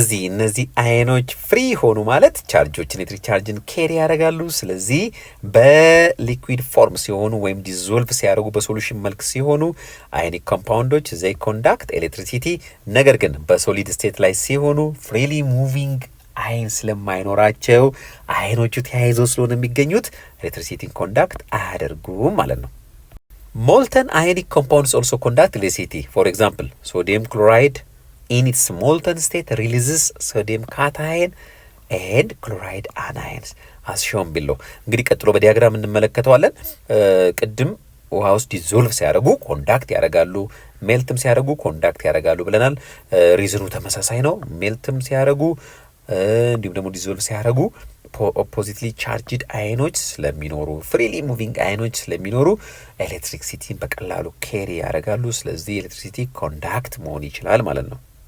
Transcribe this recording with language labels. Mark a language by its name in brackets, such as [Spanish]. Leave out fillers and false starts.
[Amharic] እነዚህ አዮኖች ፍሪ ሆኑ ማለት ቻርጆችን ኤሌክትሪክ ቻርጅን ኬሪ ያደርጋሉ። ስለዚህ በሊኩዊድ ፎርም ሲሆኑ ወይም ዲዞልቭ ሲያደርጉ በሶሉሽን መልክ ሲሆኑ አዮኒክ ኮምፓውንዶች [English] ዘይ ኮንዳክት ኤሌክትሪሲቲ። [Amharic] ነገር ግን በሶሊድ ስቴት ላይ ሲሆኑ ፍሪሊ ሙቪንግ አየን ስለማይኖራቸው አዮኖቹ ተያይዘው ስለሆነ የሚገኙት ኤሌክትሪሲቲን ኮንዳክት አያደርጉም ማለት ነው። [English] Molten ionic compounds also conduct electricity. For example, sodium chloride in its molten state releases sodium cation and chloride anions as shown below. [Amharic] እንግዲህ ቀጥሎ በዲያግራም እንመለከተዋለን። ቅድም ውሃ ውስጥ ዲዞልቭ ሲያደርጉ ኮንዳክት ያደርጋሉ፣ ሜልትም ሲያደርጉ ኮንዳክት ያደርጋሉ ብለናል። ሪዝኑ ተመሳሳይ ነው። ሜልትም ሲያደርጉ እንዲሁም ደግሞ ዲዞልቭ ሲያደርጉ ኦፖዚትሊ ቻርጅድ አዮኖች ስለሚኖሩ ፍሪሊ ሙቪንግ አዮኖች ስለሚኖሩ ኤሌክትሪክሲቲን በቀላሉ ኬሪ ያደርጋሉ። ስለዚህ ኤሌክትሪሲቲ ኮንዳክት መሆን ይችላል ማለት ነው።